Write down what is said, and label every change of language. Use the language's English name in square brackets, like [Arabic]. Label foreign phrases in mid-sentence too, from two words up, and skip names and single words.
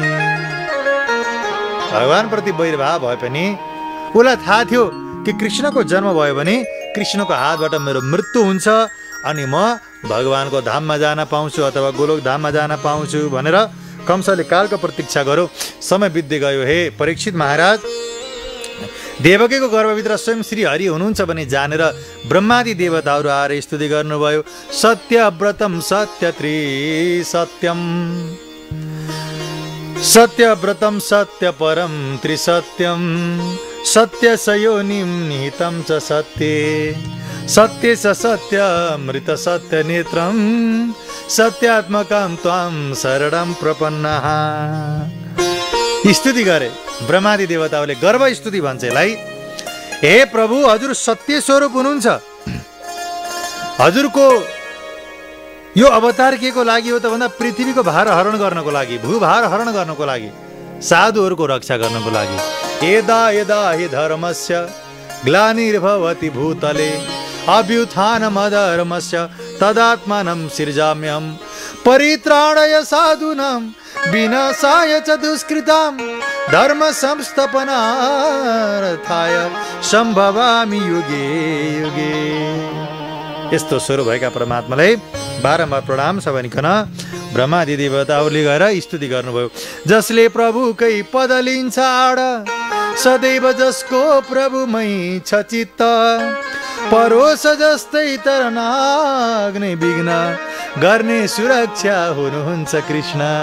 [Nepali] भगवान प्रति वैरभाव भए पनि उसलाई थाहा थियो कि कृष्णको जन्म भयो भने कृष्णको हातबाट मेरो मृत्यु हुन्छ अनि म भगवानको धाममा जान पाउँछु अथवा गोलोक धाममा जान पाउँछु भनेर कंसले कालको प्रतीक्षा गर्यो। समय बित्दै गयो। हे परीक्षित महाराज, देवकीको गर्भभित्र स्वयं श्री हरि हुनुहुन्छ भने जानेर ब्रह्मादि देवताहरू आएर स्तुति गर्नुभयो। [Sanskrit] सत्यव्रतम सत्यत्री सत्यम, सत्यव्रतम सत्यपरम त्रिसत्यम, सत्यसयोनिं निहितं च सत्ये, सत्ये च सत्यमृत सत्यनेत्रं, सत्यात्मकं त्वां शरणं प्रपन्नः। [Nepali] स्तुति गरे ब्रह्मादि देवताहरूले, गर्व स्तुति भन्छ यसलाई। हे प्रभु, हजुर सत्य स्वरूप हुनुहुन्छ। हजुरको यो अवतार के को लागि हो त भन्दा पृथ्वीको भार हरण गर्नको लागि, भूभार हरण गर्नको लागि, साधुहरूको रक्षा गर्नको लागि। [Sanskrit] यदा यदा हि धर्मस्य ग्लानिर्भवति भूतले, अभ्युत्थानमधर्मस्य तदात्मानं सृजाम्यहम्, परित्राणय साधूनां विनाशाय च दुष्कृतां धर्म संस्थापनार्थाय सम्भवामि युगे युगे। [Nepali] यस्तो स्वरूप भएका परमात्मालाई बारम्बार प्रणाम छ भनिकन ब्रह्मादि देवताहरूले गएर स्तुति गर्नुभयो। जसले प्रभुकै पद लिन्छ आड सदैव जसको प्रभुमै छ चित्त परोस जस्तै तरनाग्ने विघ्न गर्ने सुरक्षा हुनुहुन्छ कृष्ण।